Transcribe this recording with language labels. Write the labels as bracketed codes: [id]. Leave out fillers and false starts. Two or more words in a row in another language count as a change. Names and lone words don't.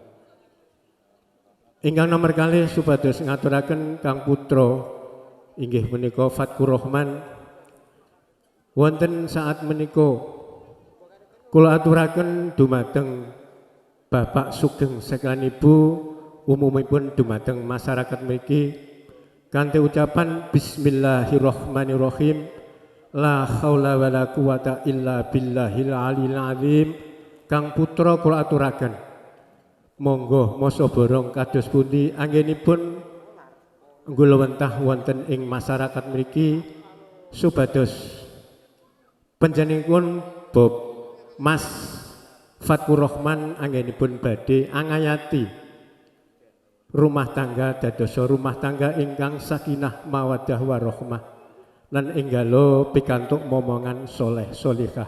[jv] Ingkang nomor kalih supados ngaturaken Kang Putra inggih menika Fatkur Rahman. Wonten saat menika kula aturaken dumateng Bapak Sugeng sekalian ibu umumipun dumateng masyarakat mriki kanthi ucapan Bismillahirrahmanirrahim. [ar] لا حول ولا قوة إلا بالله العلي العظيم. [jv] Kang Putra kula aturaken monggo masa borong kados pundi anggenipun nggula wentah wonten ing masyarakat mriki supados panjenenganipun Bob Mas Fatkur Rahman anggenipun badhe angayati [id] rumah tangga [jv] dadosa [id] rumah tangga [jv] ingkang [ar] سكينة مودة ورحمة [jv] lan enggalo pikantuk momongan soleh solihah.